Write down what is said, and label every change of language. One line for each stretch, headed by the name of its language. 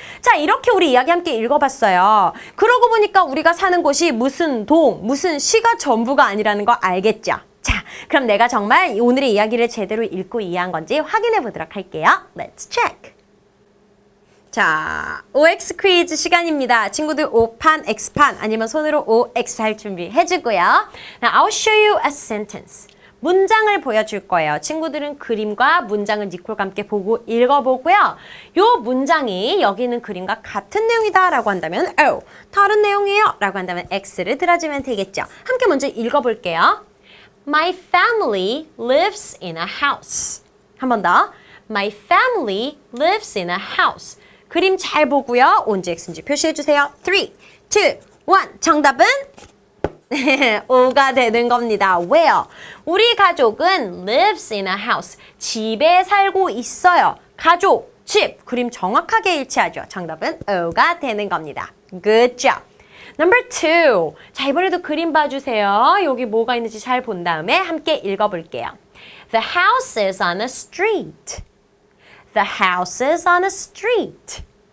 Korean: 자, 이렇게 우리 이야기 함께 읽어봤어요. 그러고 보니까 우리가 사는 곳이 무슨 동, 무슨 시가 전부가 아니라는 거 알겠죠? 자, 그럼 내가 정말 오늘의 이야기를 제대로 읽고 이해한 건지 확인해 보도록 할게요.
English: Let's check.
Korean: 자, OX 퀴즈 시간입니다. 친구들 O판, X판 아니면 손으로 OX 할 준비 해주고요.
English: Now, I'll show you a sentence.
Korean: 문장을 보여줄 거예요. 친구들은 그림과 문장을 니콜과 함께 보고 읽어보고요. 요 문장이 여기 있는 그림과 같은 내용이다 라고 한다면 O, 다른 내용이에요 라고 한다면 X를 들어주면 되겠죠. 함께 먼저 읽어볼게요.
English: My family lives in a house.
Korean: 한 번 더.
English: My family lives in a house.
Korean: 그림 잘 보고요. 온지 X인지 표시해주세요. 3, 2, 1. 정답은? O가 되는 겁니다.
English: Where?
Korean: 우리 가족은
English: lives in a house.
Korean: 집에 살고 있어요. 가족, 집. 그림 정확하게 일치하죠. 정답은 O가 되는 겁니다.
English: Good job. Number 2.
Korean: 자, 이번에도 그림 봐주세요. 여기 뭐가 있는지 잘 본 다음에 함께 읽어볼게요.
English: The house is on a street. The house is on a street.